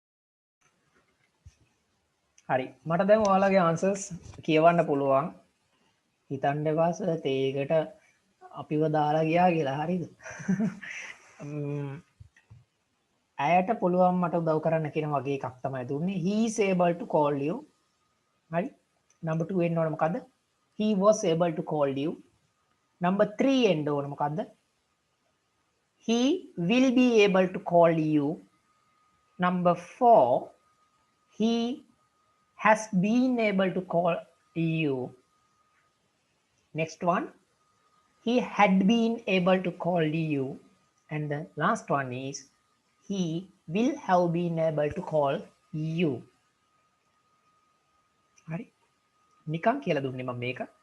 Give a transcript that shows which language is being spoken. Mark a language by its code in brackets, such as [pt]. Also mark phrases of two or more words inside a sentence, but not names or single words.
[si] හරි මට දැන් ඔයාලගේ ආන්සර්ස් කියවන්න පුළුවන් හිතන්න එපා සර් තේකට අපිව දාලා ගියා කියලා හරිද? ඇයට පුළුවන් මට උදව් කරන්න කියන වගේ එකක් තමයි දුන්නේ. [en] He is able to call you. [si] හරි. number 2 එන්න ඕන මොකද්ද? [en] He was able to call you. number 3 [si] එන්න ඕන මොකද්ද? [en] He will be able to call you. number 4 he has been able to call you. Next one, he had been able to call you. And the last one is he will have been able to call you. [si] හරි නිකන් කියලා දුන්නේ මම මේක.